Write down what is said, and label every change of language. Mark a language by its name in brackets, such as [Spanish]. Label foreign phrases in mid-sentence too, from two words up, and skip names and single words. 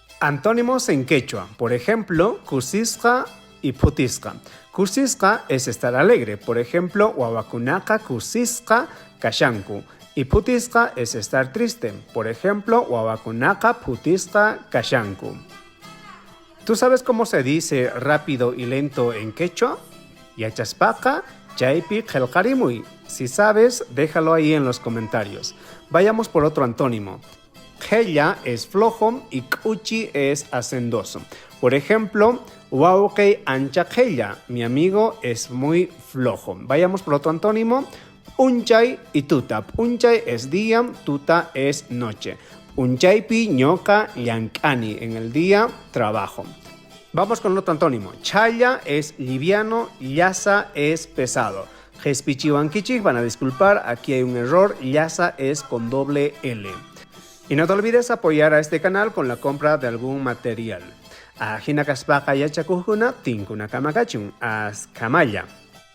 [Spanish] Antónimos en quechua. Por ejemplo, [Quechua] kusisqa y putisqa. [Spanish] Kusisqa es estar alegre. Por ejemplo, [Quechua] wawakunaka kusisqa kashanku. [Spanish] Y putisqa es estar triste. Por ejemplo, [Quechua] wawakunaka putisqa kashanku. [Spanish] ¿Tú sabes cómo se dice rápido y lento en quechua? [Quechua] Yachaspaqa, chaypi qelqarimuy. [Spanish] Si sabes, déjalo ahí en los comentarios. Vayamos por otro antónimo. Qella es flojo y k'uchi es hacendoso. Por ejemplo, [Quechua] wawqay ancha qella. [Spanish] Mi amigo es muy flojo. Vayamos por otro antónimo. [Quechua] Unchay y tuta. [Spanish] Unchay es día, tuta es noche. [Quechua] Unchaypi ñoqa llank'ani. [Spanish] En el día, trabajo. Vamos con otro antónimo. Chaya es liviano, llasa es pesado. Jespichiwankichik, van a disculpar, aquí hay un error. Llasa es con doble L. Y no te olvides apoyar a este canal con la compra de algún material. [Quechua] Ajina kaspaqa yachakuhuna tinkuna kamakachun. Askamaya.